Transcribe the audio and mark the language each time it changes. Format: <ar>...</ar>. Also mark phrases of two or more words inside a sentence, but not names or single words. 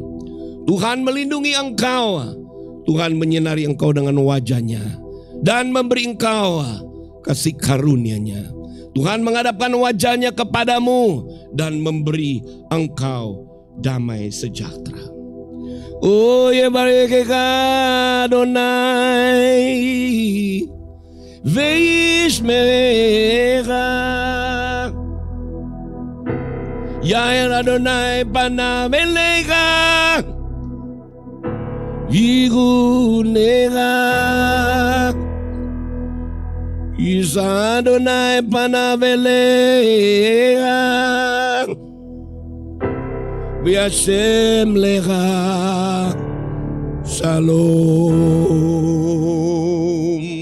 <id>Tuhan melindungi engkau. Tuhan menyinari engkau dengan wajahnya dan memberi engkau kasih karunia-Nya. Tuhan menghadapkan wajahnya kepadamu dan memberi engkau damai sejahtera.</id> <he>או יה יברכך אדוני וישמרך יאר אדוני פניו אליך ויחנך ישא אדוני פניו אליך וישם לך שלום.</he>